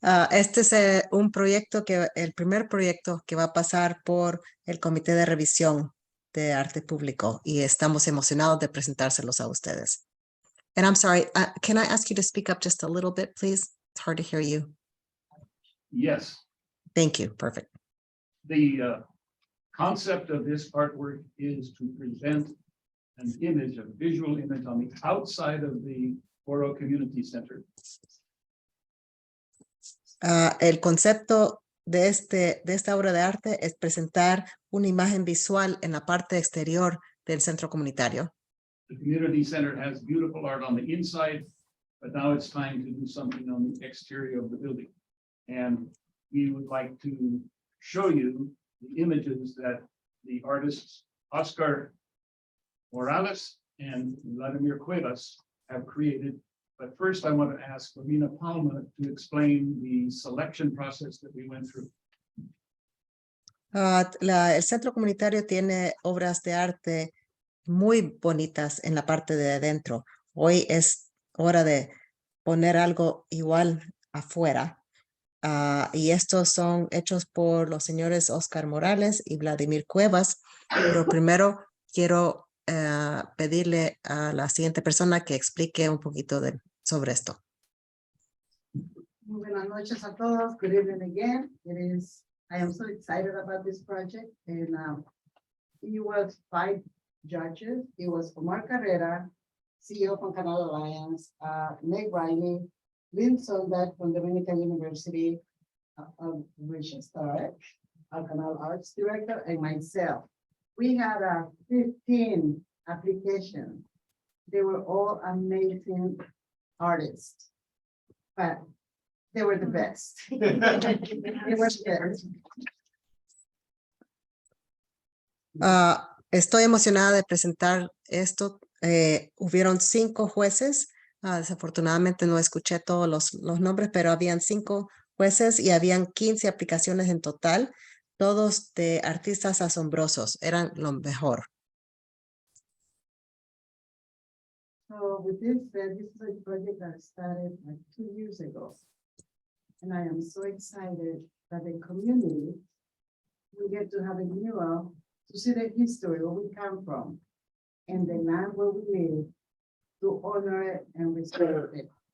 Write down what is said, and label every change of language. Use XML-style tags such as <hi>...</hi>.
<es>Este es el primer proyecto que va a pasar por el Comité de Revisión de Arte Público y estamos emocionados de presentárselos a ustedes.</es> <en>And I'm sorry, can I ask you to speak up just a little bit, please? It's hard to hear you. Yes, Thank you. Perfect. the concept of this artwork is to present an image, a visual image on the outside of the Oro Community Center. El concepto de esta obra de arte es presentar una imagen visual en la parte exterior del centro comunitario. The community center has beautiful art on the inside, but now it's time to do something on the exterior of the building. And we would like to show you the images that the artists Oscar Morales and Vladimir Cuevas have created. But first, I want to ask Romina Palma to explain the selection process that we went through.</en> <es>El centro comunitario tiene obras de arte muy bonitas en la parte de adentro. Hoy es hora de poner algo igual afuera. Y estos son hechos por los señores Oscar Morales y Vladimir Cuevas. Pero primero quiero pedirle a la siguiente persona que explique un poquito sobre esto. Muy buenas noches a todos.</es> <en>Good evening again. I am so excited about this project. And it was 5 judges. It was Omar Carrera, CEO from Canal Alliance, Meg Riley, Lynn Soldat from Dominican University, Richard Stark, our Canal Arts Director, and myself. We had 15 applications. They were all amazing artists, but they were the best. They were the best.</en> <es>Estoy emocionada de presentar esto. Hubieron 5 jueces. Desafortunadamente no escuché todos los nombres, pero habían 5 jueces y habían 15 aplicaciones en total, todos de artistas asombrosos. Eran lo mejor.</es> <en>So with this said, this is a project that started like 2 years ago. And I am so excited that the community will get to have a mural to see the history, where we come from, and the land where we live, to honor it and respect it.</en>